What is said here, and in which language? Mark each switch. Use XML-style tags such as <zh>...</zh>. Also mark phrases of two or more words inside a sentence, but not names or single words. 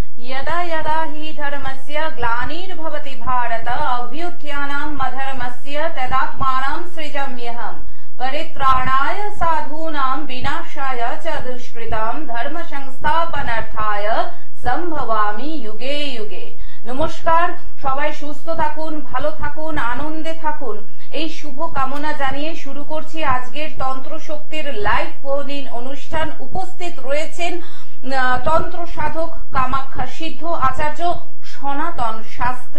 <sa>यदा यदा हि धर्मस्य ग्लानिर्भवति भारत अभ्युत्थानम् अधर्मस्य तदात्मानं सृजाम्यहम् परित्राणाय साधूनां विनाशाय च दुष्कृतां धर्म संस्थापनार्थाय সম্ভবামি যুগে যুগে।</sa> <bn>নমস্কার, সবাই সুস্থ থাকুন, ভালো থাকুন, আনন্দে থাকুন, এই শুভ কামনা জানিয়ে শুরু করছি আজকের তন্ত্র শক্তির লাইভ ফোন ইন অনুষ্ঠান। উপস্থিত রয়েছেন তন্ত্র সাধক কামাখ্যা সিদ্ধ আচার্য সনাতন শাস্ত্রী।</bn>